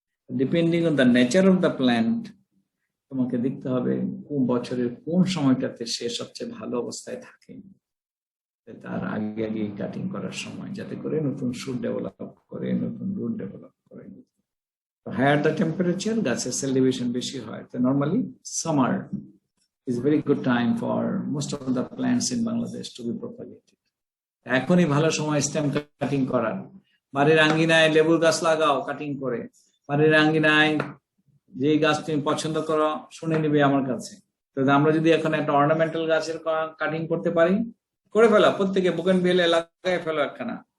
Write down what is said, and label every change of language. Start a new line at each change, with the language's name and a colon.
English: depending on the nature of the plant,
Bangla: তোমাকে দেখতে হবে কোন বছরের কোন সময়টাতে সে সবচেয়ে ভালো অবস্থায় থাকে, তার আগে আগে কাটিং করার সময়, যাতে করে নতুন শুট ডেভেলপ করে, নতুন রুট ডেভেলপ করে।
English: higher the temperature,
Bangla: গাছের সেল ডিভিশন বেশি হয়।
English: তো normally summer is very good time for most of the plants in Bangladesh to be propagated.
Bangla: এখনই ভালো সময় স্টেম কাটিং করার। বাড়ির আঙ্গিনায় লেবুর গাছ লাগাও কাটিং করে। বাড়ির আঙ্গিনায় যে গাছ তুমি পছন্দ করো শুনে নিবে আমার কাছে। তো আমরা যদি এখন একটা অর্নামেন্টাল গাছের কাটিং করতে পারি, করে ফেলো, প্রত্যেকে বুগেনভিলে লাগাই ফেলো একখানা।